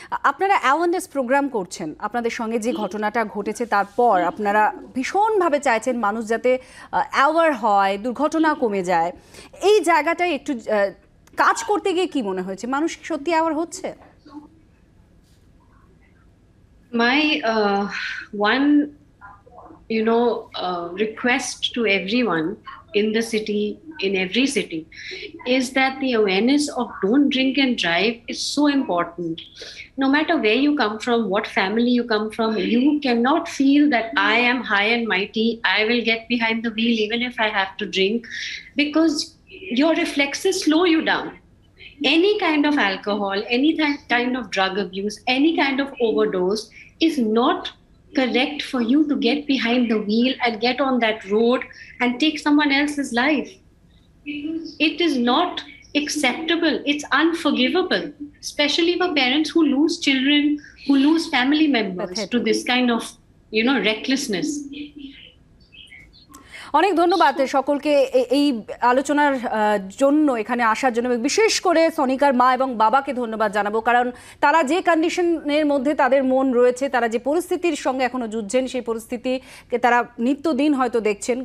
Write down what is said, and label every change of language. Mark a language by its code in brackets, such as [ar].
[bn] আপনারা awareness programme করছেন, আপনাদের সঙ্গে যে ঘটনাটা ঘটেছে তারপর আপনারা ভীষণভাবে চাইছেন মানুষ যাতে অ্যাওয়ার হয়, দুর্ঘটনা কমে যায়। এই জায়গাটায় একটু কাজ করতে গিয়ে কি মনে হয়েছে, মানুষ কি সত্যি অ্যাওয়ার হচ্ছে? [en] My one request to everyone in the city, in every city, is that the awareness of don't drink and drive is so important. No matter where you come from, what family you come from, you cannot feel that I am high and mighty, I will get behind the wheel even if I have to drink, because your reflexes slow you down. Any kind of alcohol, any kind of drug abuse, any kind of overdose is not correct for you to get behind the wheel and get on that road and take someone else's life. It is not acceptable. It's unforgivable, especially for parents who lose children, who lose family members to this kind of, recklessness. [bn] অনেক ধন্যবাদ সকলকে এই আলোচনার জন্য, এখানে আসার জন্য। বিশেষ করে সনিকার মা এবং বাবাকে ধন্যবাদ জানাবো, কারণ তারা যে কন্ডিশনের মধ্যে তাদের মন রয়েছে, তারা যে পরিস্থিতির সঙ্গে এখনো যুঝছেন, সেই পরিস্থিতিকে তারা নিত্যদিন হয়তো দেখছেন।